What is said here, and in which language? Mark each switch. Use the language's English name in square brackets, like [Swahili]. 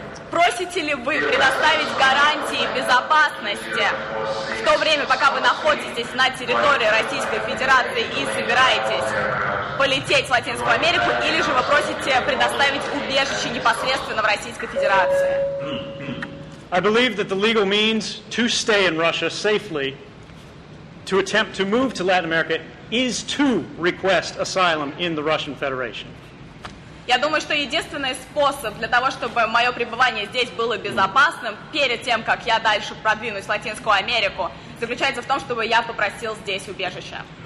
[Russian] просите ли вы предоставить гарантии безопасности в то время, пока вы находитесь на территории Российской Федерации и собираетесь полететь в Латинскую Америку, или же вы просите предоставить убежище непосредственно в Российской Федерации? [English] I believe that the legal means to stay in Russia safely, to attempt to move to Latin America, is to request asylum in the Russian Federation. [Russian] Я думаю, что единственный способ для того, чтобы мое пребывание здесь было безопасным, перед тем, как я дальше продвинусь в Латинскую Америку, заключается в том, чтобы я попросил здесь убежище.